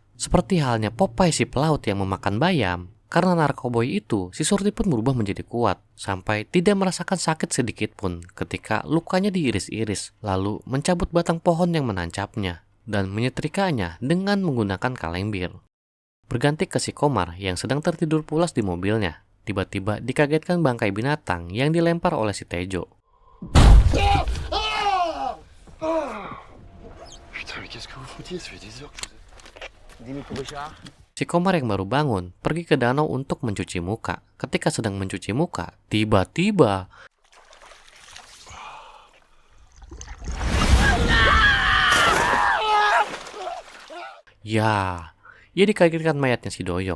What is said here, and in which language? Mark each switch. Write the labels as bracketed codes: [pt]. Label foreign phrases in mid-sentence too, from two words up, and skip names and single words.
[id] Seperti halnya Popeye si pelaut yang memakan bayam. Karena narkoboy itu, si Surti pun berubah menjadi kuat, sampai tidak merasakan sakit sedikit pun ketika lukanya diiris-iris, lalu mencabut batang pohon yang menancapnya, dan menyetrikanya dengan menggunakan kaleng bir. Berganti ke si Komar yang sedang tertidur pulas di mobilnya. Tiba-tiba dikagetkan bangkai binatang yang dilempar oleh si Tejo. [fr] Putain, mais qu'est-ce que vous foutiez? Ça fait des heures que je vous ai... [id] Si Komar yang baru bangun pergi ke danau untuk mencuci muka. Ketika sedang mencuci muka, tiba-tiba ia dikagetkan mayatnya si Doyok.